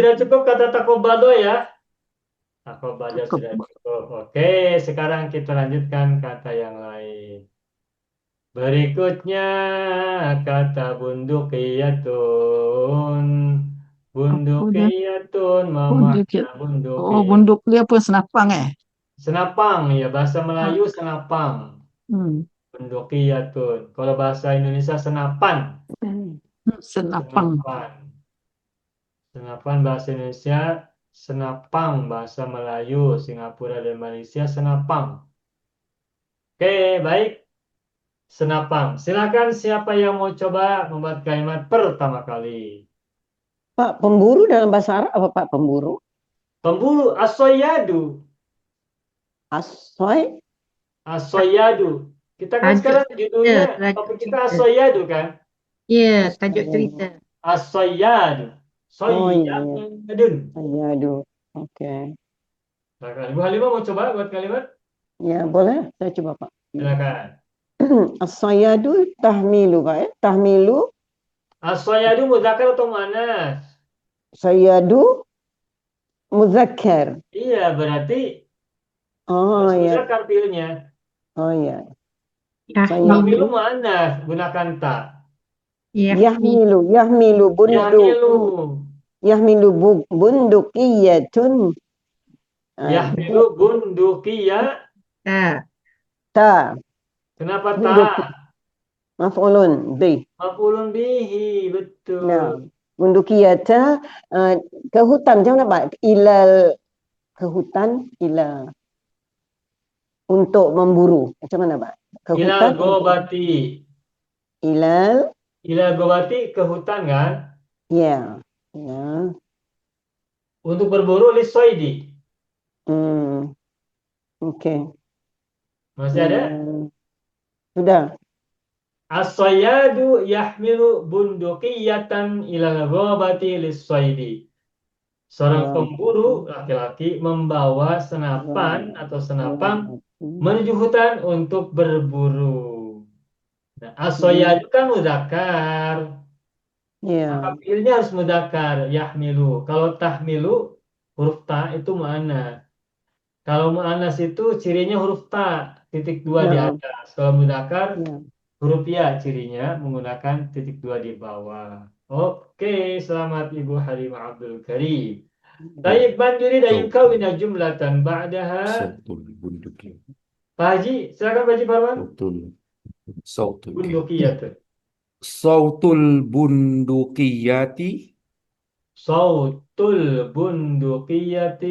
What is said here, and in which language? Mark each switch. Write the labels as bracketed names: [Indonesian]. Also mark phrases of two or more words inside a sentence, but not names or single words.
[Indonesian] sudah cukup kata takobado ya. Takobado Cukup. sudah cukup. Oke, sekarang kita lanjutkan kata yang lain. Berikutnya kata bundukiyatun. Apa Bundukiyatun Bunduk. memakna Oh, bundukiyah. [Malay] bunduk dia apa? Senapang eh? [Indonesian] Senapang ya, bahasa Ha, Melayu senapang. hmm. Bundukiyatun. Kalau bahasa Indonesia senapan. Senapang. Senapan. Senapan bahasa Indonesia, senapang bahasa Melayu, Singapura dan Malaysia senapang. Oke, baik. Senapang. Silakan siapa yang mau coba membuat kalimat pertama kali. Pak, pemburu dalam bahasa Arab apa Pak pemburu? Pemburu asoyadu. Asoy? Asoyadu. Kita kan Tajuk sekarang cerita, judulnya tajuk topik kita cerita. asoyadu kan? Ya, tajuk cerita. Asoyadu. Oh iya, iya. Soyadun. Iya, aduh. Oke. Silakan. Ibu Halimah mau coba buat kalimat? Ya, boleh? Saya coba Pak. Silakan. [Arabic] الصياد تحمل Pak ya. [Indonesian] Tahmilu, Asoyadu muzakkar atau muannas? sayadu, muzakkar. Iya, berarti Oh iya, muzakkar fiilnya. oh iya. Tahmilu, Tahmilu muannas, gunakan ta. [Arabic] يحمل، يحمل Yahmilu. يحمل بندقيةٌ. [Indonesian] Ah, [Arabic] يحمل بندقية. [Indonesian] ta, ta, Kenapa ta? [Arabic] بندق، مفعول به. مفعول به, [Indonesian] betul. [Malay] Nah, bundukiyata ke hutan macam mana Pak? Ke hutan untuk memburu. Macam mana Pak? Ke [Indonesian] Ilal hutan gobati. ilal [Arabic] إلى الغابة [Indonesian] ke hutan kan? ya. Ya. Untuk berburu lisoidi. Hmm. Oke. Masih ada? Sudah. [Arabic] الصياد يحمل بندقيةً إلى الغابة للصيد. [Indonesian] Seorang pemburu laki-laki membawa senapan atau senapang menuju hutan untuk berburu. Nah, as-sayyadu kan mudzakkar. Ya. Maka fiilnya harus mudzakkar, yahmilu. Kalau tahmilu, huruf ta itu mu'annas. Kalau mu'annas itu cirinya huruf ta, titik dua di Ya. atas. Kalau mudzakkar, Ya. huruf ya cirinya menggunakan titik dua di bawah. Oke, selamat Ibu Halimah Abdul Karim. [Arabic] طيب من يريد يكون جملة بعدها. صوت البندقية. [Indonesian] Pak Haji, silakan Pak Haji Farman. Sautul Bundukiyatun. [Arabic] صوت البندقية صوت البندقية.